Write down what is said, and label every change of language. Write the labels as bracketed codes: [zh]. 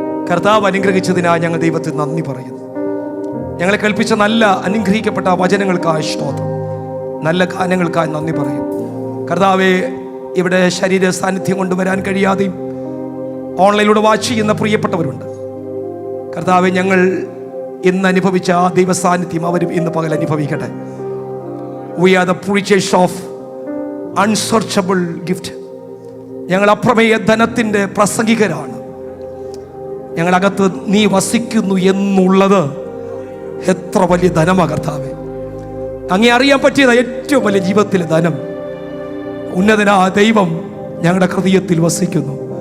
[ml] കർത്താവ് അനുഗ്രഹിച്ചതിനായി ഞങ്ങൾ ദൈവത്തിന് നന്ദി പറയുന്നു. ഞങ്ങളെ കേൾപ്പിച്ച നല്ല അനുഗ്രഹിക്കപ്പെട്ട വചനങ്ങൾക്കായി സ്തോത്രം, നല്ല ഗാനങ്ങൾക്കായി നന്ദി പറയുന്നു. കർത്താവെ, ഇവിടെ ശരീര സാന്നിധ്യം കൊണ്ടുവരാൻ കഴിയാതെയും ഓൺലൈനിലൂടെ വാച്ച് ചെയ്യുന്ന പ്രിയപ്പെട്ടവരുണ്ട്. കർത്താവെ, ഞങ്ങൾ ഇന്ന് അനുഭവിച്ച ആ ദൈവ സാന്നിധ്യം അവരും ഇന്ന് പകൽ അനുഭവിക്കട്ടെ. [en] We are the preachers of unsearchable gift. [ml] ഞങ്ങൾ അപ്രമേയ ധനത്തിൻ്റെ പ്രസംഗികരാണ്. ഞങ്ങളകത്ത് നീ വസിക്കുന്നു എന്നുള്ളത് എത്ര വലിയ ധനമാണ് കർത്താവേ. അങ്ങേ അറിയാൻ പറ്റിയത് ഏറ്റവും വലിയ ജീവിതത്തിലെ ധനം. ഉന്നതനായ ദൈവം ഞങ്ങളുടെ ഹൃദയത്തിൽ വസിക്കുന്നു.